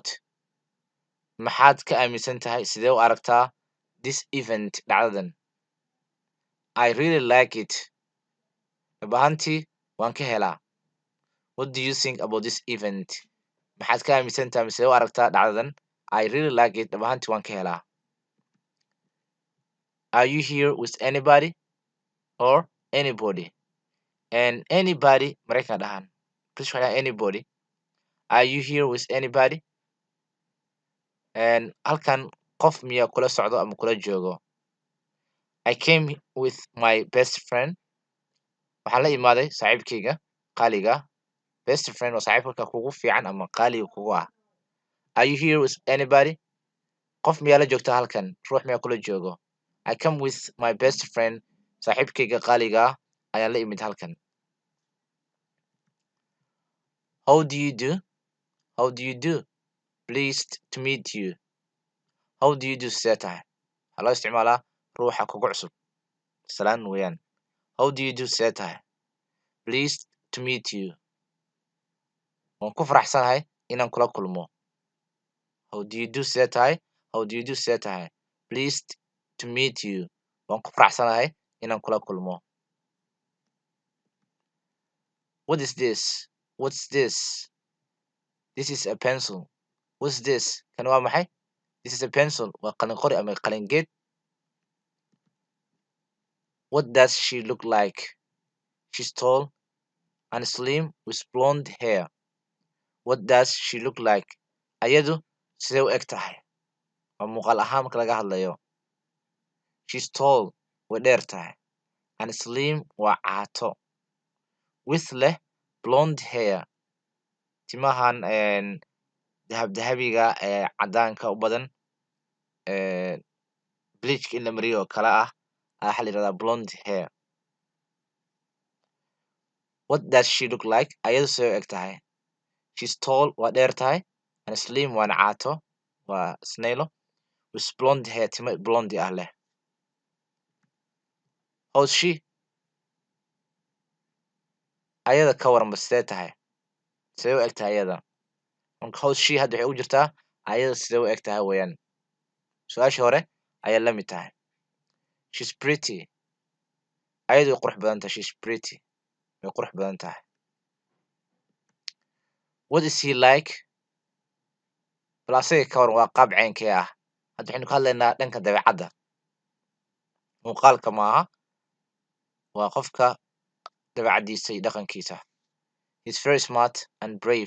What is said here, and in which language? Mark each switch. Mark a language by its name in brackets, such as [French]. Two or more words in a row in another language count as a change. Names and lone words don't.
[Somali] Maxaad ka aaminsan tahay? Sidee u aragtaa [English] this event dhacdadan? I really like it. [Somali] Dhab ahaantii waan ka helaa. [English] What do you think about this event? [Somali] Maxaad ka aaminsan tahay? Sidee u aragtaa dhacdadan? [English] I really like it. [Somali] Dhab ahaantii waan ka helaa. [English] Are you here with anybody or anybody? And anybody [Somali] Maraykan dhahan. [English] Please write anybody. Are you here with anybody? And [Somali] halkan qof miyaa kula socdo ama kula joogo? [English] I came with my best friend. [Somali] Waxaan la imaaday saaxiibkayga qaaliga. [English] Best friend [Somali] waa saaxiibka kugu fiican ama qaaliga kugu ah. [English] Are you here with anybody? [Somali] Qof miyaa la joogta halkan? Ruux miyaa kula joogo? [English] I come with my best friend. [Somali] Saaxiibkayga qaaliga ah ayaan la imid halkan. [English] How do you do? How do you do? Pleased to meet you. How do you do? [Somali] Sidee tahay? Waxaa loo isticmaalaa ruuxa kugu cusub. Salaan weeyaan. How do you do? Sidee tahay? [English] Pleased to meet you. [Somali] Waan ku faraxsanahay inaan kula kulmo. [English] How do you do? [Somali] Sidee tahay? [English] How do you do? [Somali] Sidee tahay? [English] Pleased to meet you. [Somali] Waan ku faraxsanahay inaan kula kulmo. [English] What is this? What's this? This is a pencil. What's this? [Somali] Kan waa maxay? [English] This is a pencil. [Somali] Waa qalin qori ama qalin geed. [English] What does she look like? She's tall and slim with blonde hair. What does she look like? [Somali] Ayadu sidee u eg tahay? Waa muuqaal ahaan marka laga hadlayo. [English] She's tall, [Somali] way dheer tahay. [English] And slim [Somali] waa caato. [English] With leh blonde hair. [Somali] Timahan dahabiga cadaanka u badan. Bleachka in la mariyo oo kala ah. Waxaa la yirahdaa [English] blonde hair. What does she look like? [Somali] Ayadu sidee u eg tahay? [English] She's tall, [Somali] waa dheer tahay. [English] And slim [Somali] waana caato. Waa snaylo. [English] With blonde hair, [Somali] timo blonde ah leh. [English] How's she? [Somali] Ayada ka waran ba sidee tahay? Sidee u eg tahay ayada? Marka [English] how's she [Somali] hadda waxay u jirtaa ayada sidee u eg tahay weeyaan. Su-aashii hore ayaa la mid tahay. [English] She's pretty. [Somali] Ayadu way qurux badan tahay. [English] She's pretty. [Somali] Way qurux badan tahay. [English] What is he like? [Somali] Bal asaga ka waran waa qaab ceynkee ah. Hadda waxaynu ka hadlaynaa dhanka dabeecadda. Muuqaalka maaha. Waa qofka dabeecaddiisa iyo dhaqankiisa. [English] He's very smart and brave.